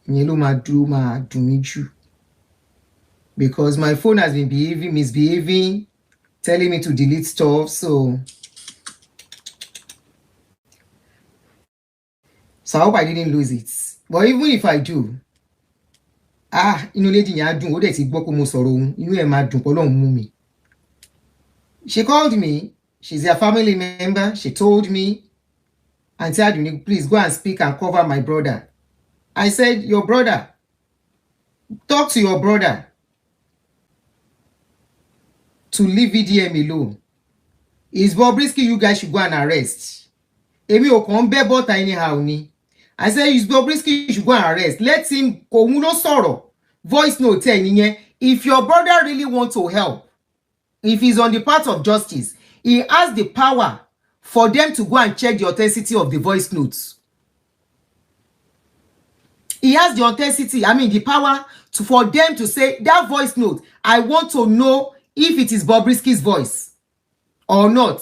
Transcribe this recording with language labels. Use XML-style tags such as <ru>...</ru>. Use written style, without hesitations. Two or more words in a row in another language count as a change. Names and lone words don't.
<en>Because my phone has been misbehaving, telling me to delete stuff. So I hope I didn't lose it. But even if I do,</en> <yo>lady yẹn á dùn, ó dẹ̀ ti gbọ́ pé mo sọ̀rọ̀ òun, inú ẹ̀ máa dùn pé Ọlọ́run mú mi.</yo> <en>She called me. She's a family member. She told me, Auntie Aduni, please go and speak and cover my brother. I said, your brother? Talk to your brother to leave VDM alone. Is Bobrisky you guys should go and arrest?</en> <yo>Èmi ò kàn bẹ́ bọ́ta anyhow ni.</yo> <en>I said, is Bobrisky you should go and arrest. Let him</en> <yo>kò mú ló sọ̀rọ̀.</yo> <en>Voice note</en> <yo>ẹ̀ nìyẹn.</yo> <en>If your brother really wants to help, if he's on the path of justice, he has the power for them to go and check the authenticity of the voice notes. He has the authenticity, the power for them to say, that voice note, I want to know if it is Bobrisky's voice or not.</en>